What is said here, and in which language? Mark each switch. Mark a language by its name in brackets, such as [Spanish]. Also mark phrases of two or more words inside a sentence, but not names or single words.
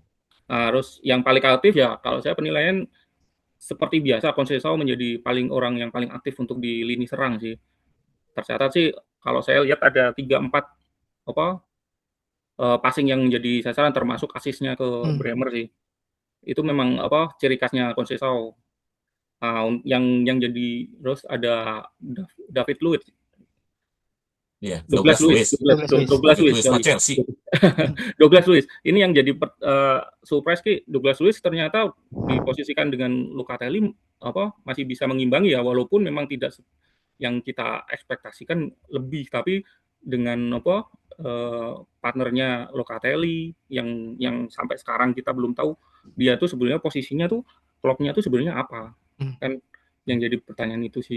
[Indonesian] Terus yang paling aktif ya kalau saya penilaian seperti biasa Conceição menjadi orang yang paling aktif untuk di lini serang sih. Tercatat sih kalau saya lihat ada 3-4 apa passing yang menjadi sasaran termasuk asisnya ke Hmm. Bremer sih. Itu memang apa ciri khasnya Conceição. Yang jadi terus ada David Luiz, Iya, Douglas Douglas Luiz, Luiz. Douglas Luiz. Douglas David Luiz, Luiz mah sorry. Chelsea. Douglas Luiz. Ini yang jadi surprise Ki, Douglas Luiz ternyata diposisikan dengan Locatelli apa masih bisa mengimbangi ya, walaupun memang tidak yang kita ekspektasikan lebih, tapi dengan apa partnernya Locatelli yang sampai sekarang kita belum tahu dia tuh sebenarnya posisinya tuh klubnya tuh sebenarnya apa, kan yang jadi pertanyaan itu sih.